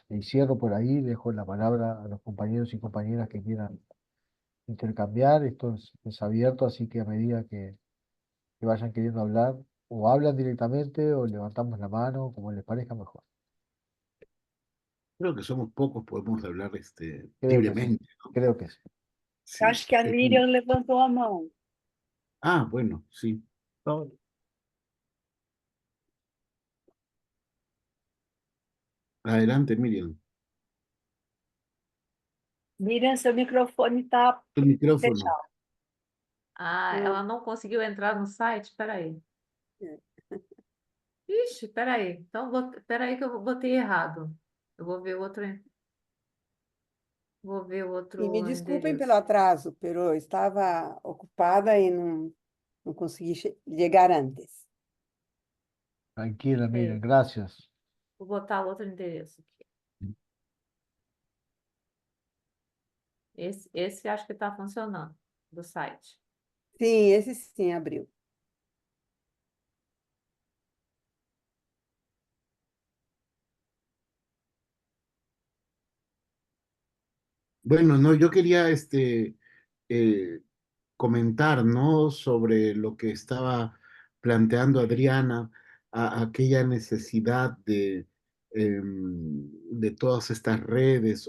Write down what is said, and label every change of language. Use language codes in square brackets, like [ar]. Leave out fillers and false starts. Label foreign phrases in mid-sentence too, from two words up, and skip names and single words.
[es] Y cierro por ahí, dejo la palabra a los compañeros y compañeras que quieran intercambiar. Esto es abierto, así que a medida que vayan queriendo hablar, o hablan directamente o levantamos la mano, como les parezca mejor. Creo que somos pocos, podemos hablar Creo que sí, libremente, ¿no? creo que sí. Sí. [pt] Acho que a Miriam levantou a mão. [es] Bueno, sí. No, adelante, Miriam. [pt] Miriam, seu microfone está [es] Tu micrófono. [pt] fechado. Ah, ela não conseguiu entrar no site? Espera aí. Ixi, espera aí. Então, espera aí que eu botei errado. Eu vou ver o E me outro desculpem pelo endereço. atraso, pero eu estava ocupada e não consegui chegar antes. [es] Tranquila, [pt] É, [es] miren, gracias. [pt] vou botar o outro endereço aqui. Esse acho que está funcionando, do site. Sim, esse sim abriu. [es] Bueno, no, yo quería eh, comentar, ¿no? Sobre lo que estaba planteando Adriana, aquella necesidad de todas estas redes.